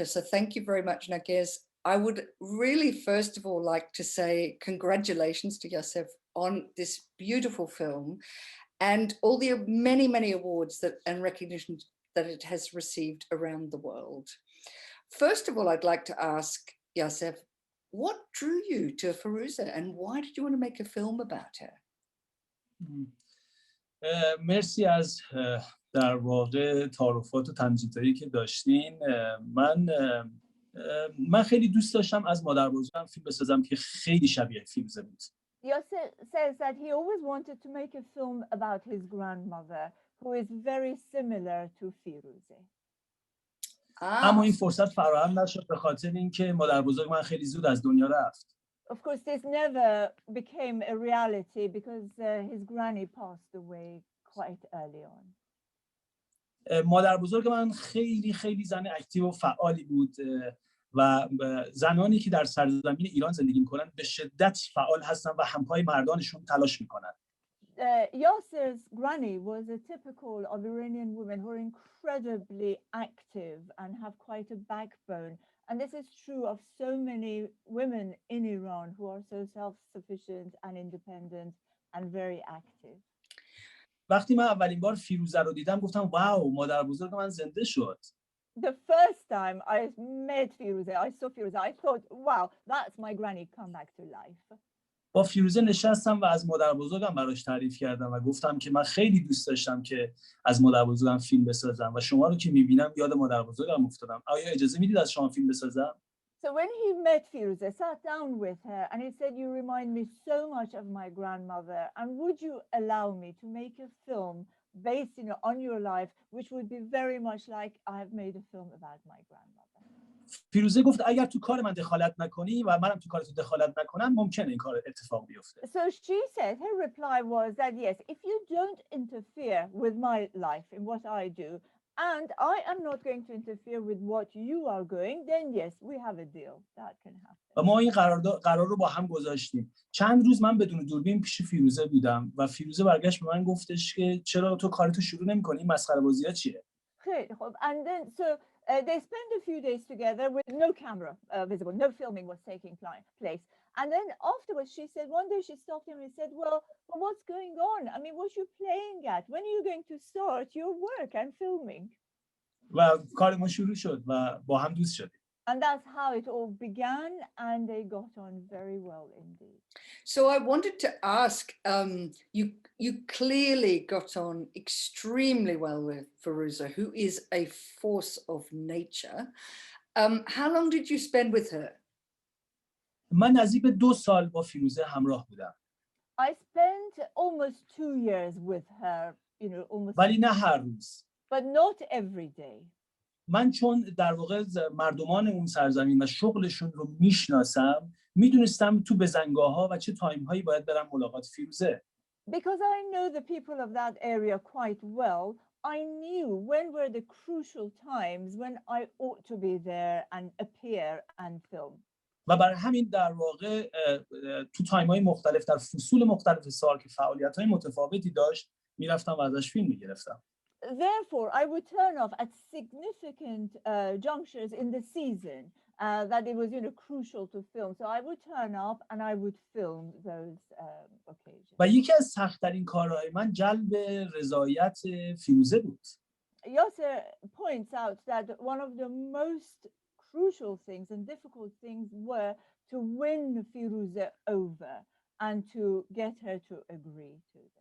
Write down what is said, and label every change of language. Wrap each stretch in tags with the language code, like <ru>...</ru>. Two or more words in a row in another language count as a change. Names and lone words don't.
<en>So thank you very much, Narguess. I would really first of all like to say congratulations to Yaser on this beautiful film and all the many, many awards and recognition that it has received around the world. First of all, I'd like to ask Yaser, what drew you to Firouzeh and why did you want to make a film about her?</en> <fa>مرسی از در واقع تعارفات و تمجیدهایی که داشتین. من خیلی دوست داشتم از مادر بزرگم فیلم بسازم که خیلی شبیه فیروزه بود.</fa> <en>Yaser says that he always wanted to make a film about his grandmother, who is very similar to Firouzeh.</en> <fa>اما این فرصت فراهم نشد به خاطر اینکه مادر بزرگ من خیلی زود از دنیا رفت.</fa> <en>Of course, this never became a reality because his granny passed away quite early on.</en> <fa>مادر بزرگ من خیلی زن اکتیو و فعالی بود و زنانی که در سرزمین ایران زندگی میکنن به شدت فعال هستن و همپای مردانشون تلاش میکنن.</fa> <en>Yaser's granny was a typical of Iranian women who are incredibly active and have quite a backbone. And this is true of so many women in Iran who are so self-sufficient and independent and very active.</en> <fa>وقتی من اولین بار فیروزه رو دیدم گفتم واو مادر بزرگ من زنده شد.</fa> <en>The first time I met Firouzeh, I saw Firouzeh, I thought, wow, that's my granny come back to life.</en> <fa>با فیروزه نشستم و از مادر بزرگم براش تعریف کردم و گفتم که من خیلی دوست داشتم که از مادر بزرگم فیلم بسازم و شما رو که میبینم یاد مادر بزرگم افتادم. آیا اجازه میدید از شما فیلم بسازم؟</fa> <en>So when he met Firouzeh, sat down with her and he said, you remind me so much of my grandmother, and would you allow me to make a film based on your life, which would be very much like I have made a film about my grandmother.</en> <fa>فیروزه گفت اگر تو کار من دخالت نکنی و منم تو کار تو دخالت نکنم ممکنه این کار اتفاق بیفته.</fa> <en>So she said her reply was that yes, if you don't interfere with my life in what I do, and I am not going to interfere with what you are going, then yes, we have a deal. That can happen.</en> <fa>و ما این قرار رو با هم گذاشتیم. چند روز من بدون دوربین پیش فیروزه بودم و فیروزه برگشت به من گفتش که چرا تو کارتو شروع نمی‌کنی؟ این مسخره بازی‌ها چیه؟ خیلی خوب.</fa> <en>And then so they spent a few days together with no camera visible, no filming was taking place. And then afterwards she said, one day she stopped him and said, well, what's going on? I mean, what are you playing at? When are you going to start your work and filming?</en> <fa>و کار ما شروع شد و با هم دوست شدیم.</fa> <en>And that's how it all began, and they got on very well indeed. So I wanted to ask, you clearly got on extremely well with Firouzeh, who is a force of nature. How long did you spend with her?</en> <fa>من نزدیک به 2 سال با فیروزه همراه بودم.</fa> <en>I spent almost 2 years with her, almost.</en> <fa>ولی نه هر روز.</fa> <en>But not every day.</en> <fa>من چون در واقع مردمان اون سرزمین و شغلشون رو میشناسم میدونستم تو بزنگاه‌ها و چه تایم‌هایی باید برم ملاقات فیروزه.</fa> <en>Because I know the people of that area quite well, I knew when were the crucial times when I ought to be there and appear and film.</en> <fa>و برای همین در واقع تو تایم‌های مختلف در فصول مختلف سال که فعالیت‌های متفاوتی داشت میرفتم و ازش فیلم میگرفتم.</fa> <en>Therefore, I would turn off at significant junctures in the season that it was, crucial to film. So I would turn up and I would film those occasions.</en> <fa>و یکی از سخت‌ترین کارهای من جلب رضایت فیروزه بود.</fa> <en>Yaser points out that one of the most crucial things and difficult things were to win Firouzeh over and to get her to agree to them.</en>